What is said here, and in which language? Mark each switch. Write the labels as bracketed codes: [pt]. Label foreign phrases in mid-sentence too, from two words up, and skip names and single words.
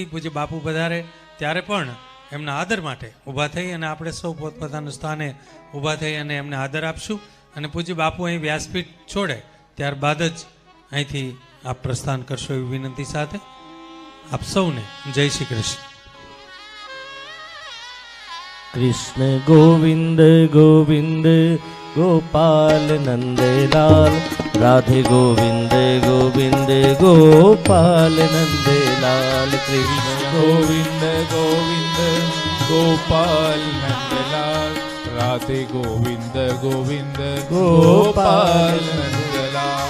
[gu] પૂજ્ય બાપુ પધારે ત્યારે પણ એમના આદર માટે ઊભા થઈ અને આપણે સૌ પોતપોતાના સ્થાને ઊભા થઈ અને એમને આદર આપશું. અને પૂજ્ય બાપુ અહીં વ્યાસપીઠ છોડે ત્યારબાદ જ અહીંથી આપ પ્રસ્થાન કરશો એવી વિનંતી સાથે આપ સૌને જય શ્રી કૃષ્ણ. [hi] कृष्ण गोविंद गोविंद गोपाल नंदलाल राधे गोविंद गोविंद गोपाल नंदलाल कृष्ण गोविंद गोविंद गोपाल नंदलाल राधे गोविंद गोविंद गोपाल नंदलाल